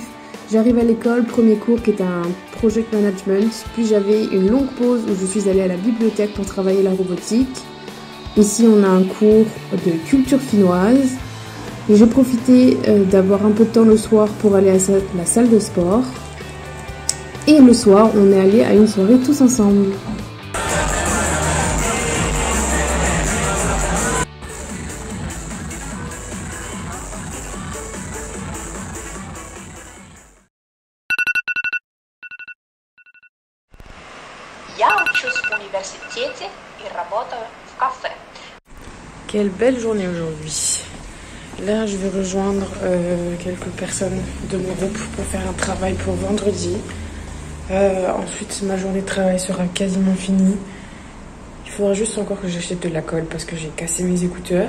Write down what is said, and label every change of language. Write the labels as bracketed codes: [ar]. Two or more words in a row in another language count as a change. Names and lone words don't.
[fr] J'arrive à l'école, premier cours qui est un [en] project management, [fr] puis j'avais une longue pause où je suis allée à la bibliothèque pour travailler la robotique. Ici, on a un cours de culture finnoise. J'ai profité d'avoir un peu de temps le soir pour aller à la salle de sport. Et le soir, on est allé à une soirée tous ensemble. [ru] Я учусь в университете и работаю в кафе. [fr] Quelle belle journée aujourd'hui. Là, je vais rejoindre quelques personnes de mon groupe pour faire un travail pour vendredi. Ensuite, ma journée de travail sera quasiment finie. Il faudra juste encore que j'achète de la colle parce que j'ai cassé mes écouteurs.